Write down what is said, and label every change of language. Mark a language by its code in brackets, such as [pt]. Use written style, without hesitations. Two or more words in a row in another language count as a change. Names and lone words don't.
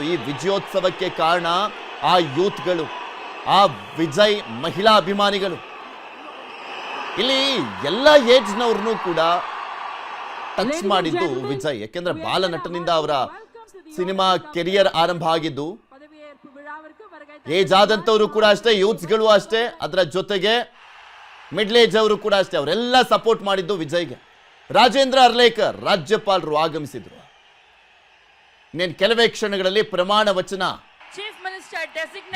[kn] ಈ ವಿಜಯೋತ್ಸವಕ್ಕೆ ಕಾರಣ ಆ ಯೂತ್ಗಳು, ಆ ವಿಜಯ್ ಮಹಿಳಾ ಅಭಿಮಾನಿಗಳು. ಇಲ್ಲಿ ಎಲ್ಲ ಏಜ್ನವ್ರನ್ನೂ ಕೂಡ ಟಚ್ ಮಾಡಿದ್ದು ವಿಜಯ್. ಯಾಕೆಂದ್ರೆ ಬಾಲನಟನಿಂದ ಅವರ [en] cinema career [kn] ಆರಂಭ ಆಗಿದ್ದು. [ta] பதவியேற்பு விழாவிற்கு வருகை [kn] ಏಜ್ ಆದಂತವರು ಕೂಡ ಅಷ್ಟೇ, ಯೂತ್ಸ್ಗಳು ಅಷ್ಟೇ, ಅದರ ಜೊತೆಗೆ [en] middle age [kn] ಅವರು ಕೂಡ ಅಷ್ಟೇ, ಅವರೆಲ್ಲ ಸಪೋರ್ಟ್ ಮಾಡಿದ್ದು ವಿಜಯ್ಗೆ. ರಾಜೇಂದ್ರ ಅರ್ಲೇಕರ್ ರಾಜ್ಯಪಾಲರು ಆಗಮಿಸಿದ್ರು. ಇನ್ನೇನು ಕೆಲವೇ ಕ್ಷಣಗಳಲ್ಲಿ ಪ್ರಮಾಣ ವಚನ [en] chief minister designate